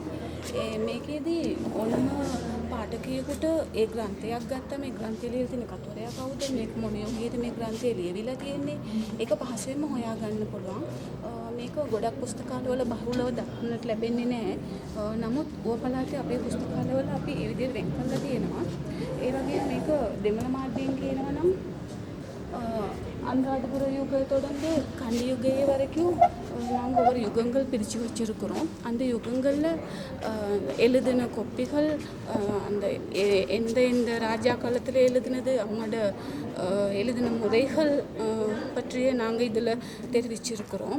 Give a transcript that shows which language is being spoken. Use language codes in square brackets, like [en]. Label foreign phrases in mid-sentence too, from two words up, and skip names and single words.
[si] මේකෙදී ඕනම පාඨකයෙකුට ඒ ග්‍රන්ථයක් ගත්තම ඒ ග්‍රන්ථය ලියලා තියෙන කතුවරයා කවුද, මේක මොන යෝගියද මේ ග්‍රන්ථය ලියවිලා තියෙන්නේ, ඒක පහසුවෙන්ම හොයාගන්න පුළුවන්. මේක ගොඩක් පුස්තකාලවල බහුලව දක්නට ලැබෙන්නේ නැහැ. නමුත් ඌව පළාතේ අපේ පුස්තකාලවල අපි ඒ විදිහට වෙන් කරලා තියෙනවා. ඒ වගේම මේක දෙමළ මාධ්‍යයෙන් කියනවා නම් [ta] அனுராதபுர யுகத்தை தொடர்ந்து கண்டி யுகையே வரைக்கும் நாங்கள் ஒவ்வொரு யுகங்கள் பிரித்து வச்சுருக்கிறோம். அந்த யுகங்களில் எழுதின கொப்பிகள் அந்த எந்த ராஜா காலத்தில் எழுதினது, அவங்களோட எழுதின முறைகள் பற்றிய நாங்கள் இதில் தெரிவிச்சிருக்கிறோம்.